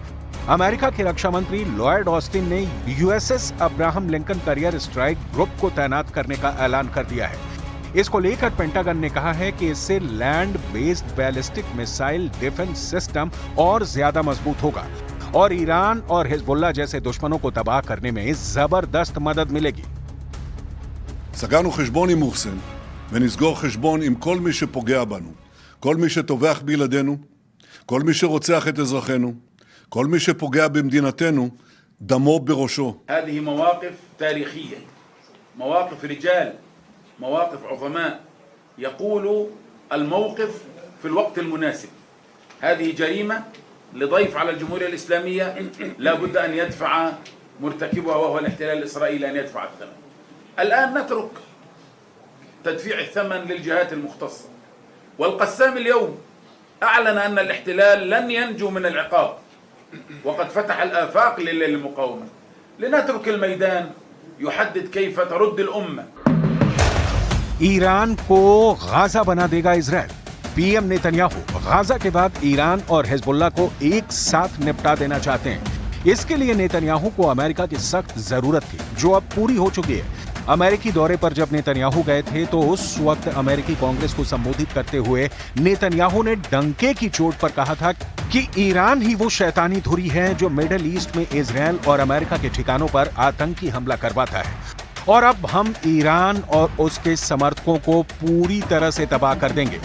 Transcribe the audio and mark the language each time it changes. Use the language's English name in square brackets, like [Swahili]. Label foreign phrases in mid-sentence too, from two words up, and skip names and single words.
[Hindi] अमेरिका के रक्षा मंत्री लॉयड ऑस्टिन ने USS अब्राहम लिंकन करियर स्ट्राइक ग्रुप को तैनात करने का ऐलान कर दिया है। इसको लेकर पेंटागन ने कहा है कि इससे [English] land based ballistic missile defense system [Hindi] और ज्यादा मजबूत होगा और ईरान और हिजबुल्लाह जैसे दुश्मनों को तबाह करने में जबरदस्त मदद मिलेगी। [Hebrew] סגרנו חשבון עם מוחסן ונסגור חשבון עם כל מי שפוגע בנו, כל מי שטובח בילדינו, כל מי שרוצח את אזרחינו, כל מי שפוגע במדינתנו, דמו בראשו. [Arabic] هذه مواقف تاريخية، مواقف رجال، مواقف عظماء يقول الموقف في الوقت المناسب. هذه جريمة لضيف على الجمهورية الإسلامية لا بد أن يدفع مرتكبها وهو الاحتلال الإسرائيلي أن يدفع الثمن. الآن نترك تدفيع الثمن للجهات المختصة. والقسام اليوم أعلن أن الاحتلال لن ينجو من العقاب وقد فتح الآفاق للمقاومة. لنترك الميدان يحدد كيف ترد الأمة. [Hindi] ईरान को गाजा बना देगा इजराइल। पीएम नेतन्याहू गाजा के बाद ईरान और हिजबुल्लाह को एक साथ निपटा देना चाहते हैं। इसके लिए नेतन्याहू को अमेरिका की सख्त जरूरत थी जो अब पूरी हो चुकी है। अमेरिकी दौरे पर जब नेतन्याहू गए थे तो उस वक्त अमेरिकी कांग्रेस को संबोधित करते हुए नेतन्याहू ने डंके की चोट पर कहा था कि ईरान ही वो शैतानी धुरी है जो मिडिल ईस्ट में इजराइल और अमेरिका के ठिकानों पर आतंकी हमला करवाता है और अब हम ईरान और उसके समर्थकों को पूरी तरह से तबाह कर देंगे।